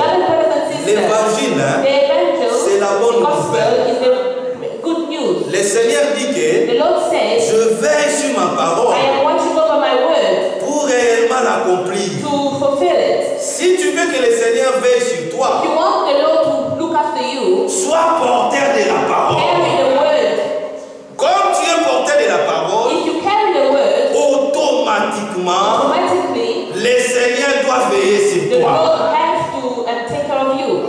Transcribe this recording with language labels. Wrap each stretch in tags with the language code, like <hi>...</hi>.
<en>Beloved brothers and sisters,</en> <fr>l'évangile,</fr> <en>the evangel,</en> <fr>c'est la bonne</fr> <en>the gospel,</en> <fr>nouvelle.</fr> <en>is the good news.</en> <fr>Le Seigneur dit que</fr> <en>The Lord says,</en> <fr>je veille sur ma parole</fr> <en>I am watching over my word</en> <fr>pour réellement l'accomplir.</fr> <en>to fulfill it.</en> <fr>Si tu veux que le Seigneur veille sur toi,</fr> <en>If you want the Lord to look after you,</en> <fr>sois porteur de la parole.</fr> <en>carry the word.</en> <fr>Comme tu es porteur de la parole,</fr> <en>If you carry the word,</en> <fr>automatiquement,</fr> <en>automatically</en> <fr>le Seigneur doit veiller</fr> <en>the</en> <fr>sur toi.</fr> <en>Lord has to take care of you.</en>